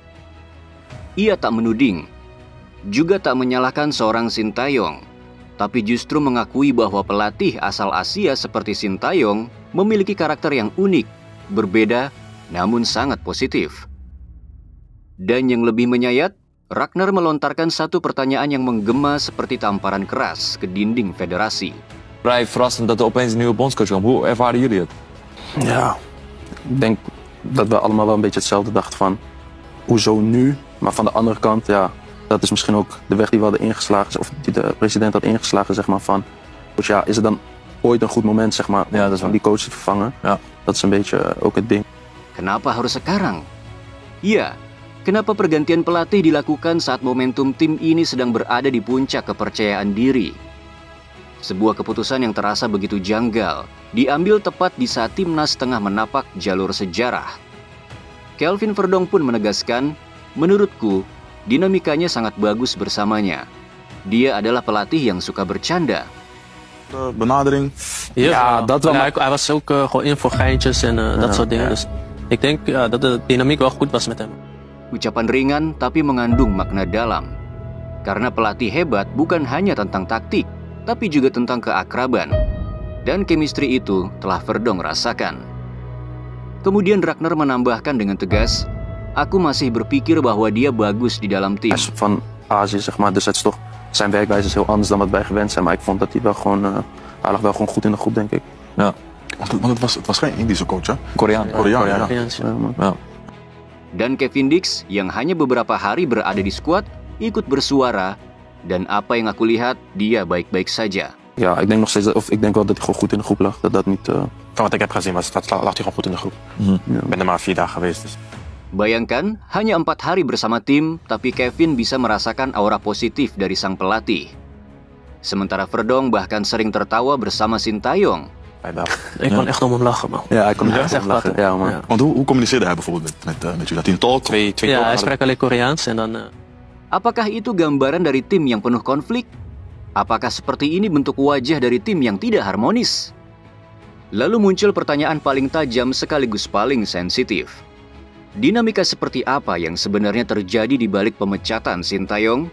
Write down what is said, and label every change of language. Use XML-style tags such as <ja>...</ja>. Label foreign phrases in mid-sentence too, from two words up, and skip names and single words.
<id>Ia tak menuding, juga tak menyalahkan seorang Sintayong, tapi justru mengakui bahwa pelatih asal Asia seperti Sintayong memiliki karakter yang unik, berbeda, namun sangat positif. Dan yang lebih menyayat, Ragnar melontarkan satu pertanyaan yang menggema seperti tamparan keras ke dinding federasi.</id> <nl>Vrij verrassend dat er opeens een nieuwe bondscoach kwam. Hoe ervaren jullie het? Ja, ik denk dat we allemaal wel een beetje hetzelfde dachten van hoezo nu, maar van de andere kant, ja, dat is misschien ook de weg die we hadden ingeslagen, of die de president had ingeslagen, zeg maar, van dus ja, is het dan ooit een goed moment, zeg maar, om die coach te vervangen? Ja. Dat is een beetje ook het ding.</nl> <id>Kenapa harus sekarang? Ya, kenapa pergantian pelatih dilakukan saat momentum tim ini sedang berada di puncak kepercayaan diri? Sebuah keputusan yang terasa begitu janggal, diambil tepat di saat timnas tengah menapak jalur sejarah. Kelvin Verdong pun menegaskan, menurutku, dinamikanya sangat bagus bersamanya. Dia adalah pelatih yang suka bercanda.</id> <nl>Benadering. Ja, dat wel. Maar hij was ook gewoon in voor geintjes en dat soort dingen. Dus ik denk dat de dynamiek wel goed was met hem.</nl> <id>Ucapan ringan tapi mengandung makna dalam. Karena pelatih hebat bukan hanya tentang taktik, tapi juga tentang keakraban. Dan chemistry itu telah Verdong rasakan. Kemudian Ragnar menambahkan dengan tegas, aku masih berpikir bahwa dia bagus di dalam tim.</id> <nl>Van Azië, zeg maar, dus het is toch, zijn werkwijze is heel anders dan wat wij gewend zijn. Maar ik vond dat hij wel gewoon, hij lag wel gewoon goed in de groep, denk ik. Ja. Want het was geen Indische coach, hè? Koreaan. Ja. Ja.</nl> <id>Dan Kevin Dix yang hanya beberapa hari berada di skuad ikut bersuara, dan apa yang aku lihat, dia baik-baik saja.</id> <nl>Ja, ik denk nog steeds, of ik denk wel dat hij gewoon goed in de groep lag. Dat niet. Van wat ik heb gezien lag hij gewoon goed in de groep. Ik ben er maar 4 dagen geweest. Dus. Bayangkan, hanya 4 hari bersama tim, tapi Kevin bisa merasakan aura positif dari sang pelatih. Sementara Verdong bahkan sering tertawa bersama Sintayong. Ik kon echt om hem lachen, man. Ja, ik kon echt om lachen. Ja, man. Want hoe communiceerde hij bijvoorbeeld met jullie? Dat hij een talk? Ja, hij spreekt alleen Koreaans en dan...</nl> <id>Apakah itu gambaran dari tim yang penuh konflik? Apakah seperti ini bentuk wajah dari tim yang tidak harmonis? Lalu muncul pertanyaan paling tajam sekaligus paling sensitif. Dinamika seperti apa yang sebenarnya terjadi di balik pemecatan Sintayong?</id>